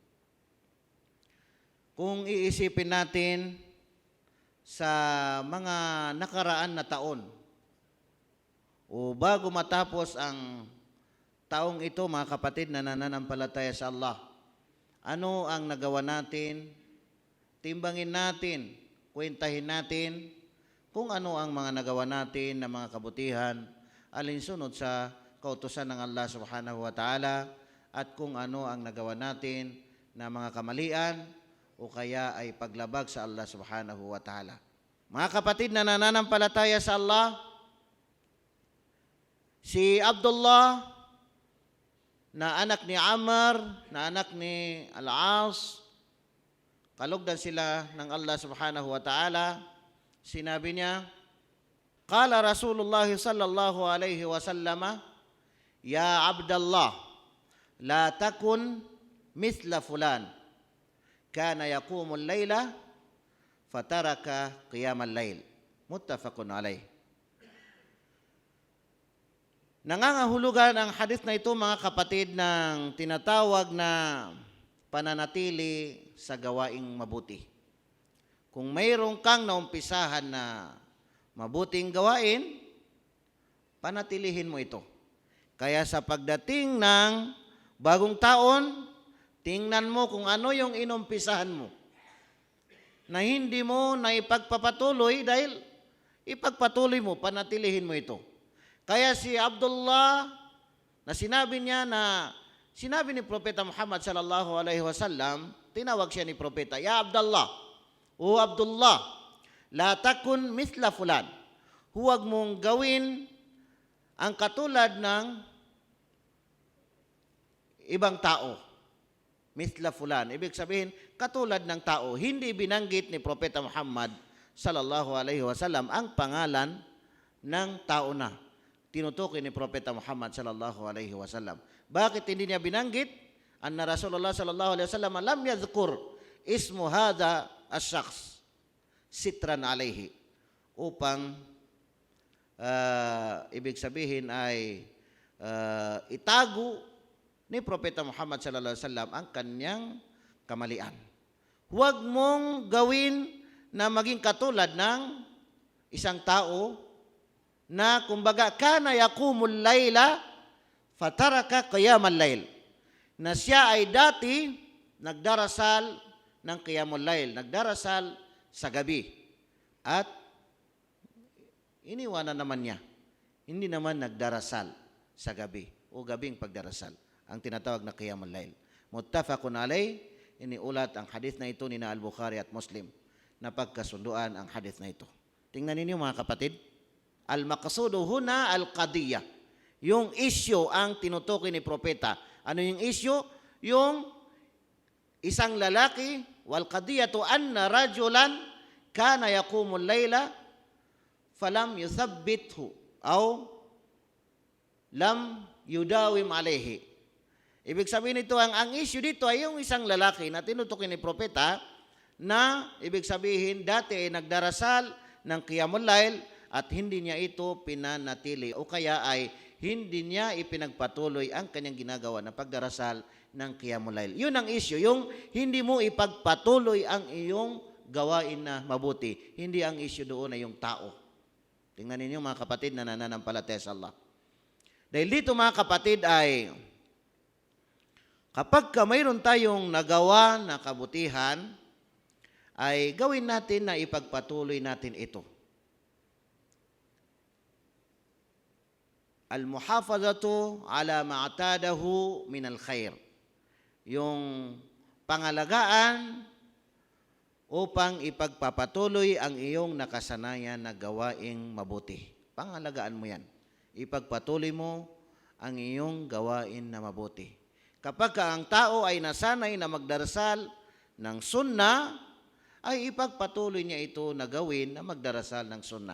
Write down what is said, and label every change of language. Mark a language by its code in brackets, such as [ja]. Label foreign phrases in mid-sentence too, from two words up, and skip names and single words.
[tl] Kung iisipin natin sa mga nakaraan na taon o bago matapos ang taong ito, mga kapatid na nananampalataya sa Allah, ano ang nagawa natin? Timbangin natin, kwentahin natin kung ano ang mga nagawa natin na mga kabutihan alinsunod sa kautusan ng Allah [ar] سبحانه وتعالى, [tl] at kung ano ang nagawa natin na mga kamalian o kaya ay paglabag sa Allah [ar] سبحانه وتعالى. [tl] Mga kapatid na nananampalataya sa Allah, si Abdullah na anak ni Amr, na anak ni Al-As, kalugdan sila ng Allah [ar] سبحانه وتعالى, [tl] sinabi niya, [ar] قال رسول الله صلى الله عليه وسلم، يا عبد الله، لا تكن مثل فلان، كان يقوم الليل، فترك قيام الليل. متفق عليه. [tl] Nangangahulugan ang hadith na ito, mga kapatid, ng tinatawag na pananatili sa gawaing mabuti. Kung mayroon kang naumpisahan na mabuting gawain, panatilihin mo ito. Kaya sa pagdating ng bagong taon, tingnan mo kung ano yung inumpisahan mo na hindi mo na ipagpapatuloy, dahil ipagpatuloy mo, panatilihin mo ito. Kaya si Abdullah, na sinabi ni Propeta Muhammad [ar] صلى الله عليه وسلم, [tl] tinawag siya ni Propeta, [ar] يا عبد الله, o Abdullah, لا تكن مثل فلان, [tl] huwag mong gawin ang katulad ng ibang tao. [ar] مثل فلان, [tl] ibig sabihin katulad ng tao. Hindi binanggit ni Propeta Muhammad [ar] صلى الله عليه وسلم [tl] ang pangalan ng tao na tinutukoy ni Propeta Muhammad [ar] صلى الله عليه وسلم. [tl] Bakit hindi niya binanggit? [ar] أن رسول الله صلى الله عليه وسلم لم يذكر اسم هذا الشخص سترا عليه, [tl] upang ibig sabihin ay itago ni Propeta Muhammad [ar] صلى الله عليه وسلم [tl] ang kanyang kamalian. Huwag mong gawin na maging katulad ng isang tao na kumbaga [ar] كان يقوم الليل فترك قيام الليل, [tl] na siya ay dati nagdarasal ng [ar] قيام الليل, [tl] nagdarasal sa gabi, at iniwanan naman niya, hindi naman nagdarasal sa gabi o gabing pagdarasal, ang tinatawag na [ar] قيام الليل. متفق عليه, [tl] iniulat ang hadith na ito ni Al-Bukhari at Muslim, na pagkasunduan ang hadith na ito. Tingnan ninyo, mga kapatid, [ar] المقصود هنا القضية. [tl] Yung issue ang tinutukoy ni Propeta. Ano yung issue? Yung isang lalaki, [ar] والقضية أن رجلا كان يقوم الليل فلم يثبته أو لم يداوم عليه. [tl] Ibig sabihin nito, ang issue dito ay yung isang lalaki na tinutukoy ni Propeta na ibig sabihin dati ay nagdarasal ng [ar] قيام الليل [tl] at hindi niya ito pinanatili, o kaya ay hindi niya ipinagpatuloy ang kanyang ginagawa na pagdarasal ng qiyamul layl. Yun ang issue, yung hindi mo ipagpatuloy ang iyong gawain na mabuti. Hindi ang issue doon ay yung tao. Tingnan ninyo, mga kapatid na nananampalataya sa Allah. Dahil dito, mga kapatid, ay kapag mayroon tayong nagawa na kabutihan, ay gawin natin na ipagpatuloy natin ito. [ar] المحافظة على ما اعتاده من الخير. [tl] Yung pangalagaan upang ipagpapatuloy ang iyong nakasanayan na gawaing mabuti. Pangalagaan mo yan. Ipagpatuloy mo ang iyong gawain na mabuti. Kapag ang tao ay nasanay na magdarasal ng sunnah, ay ipagpatuloy niya ito na gawin na magdarasal ng sunnah.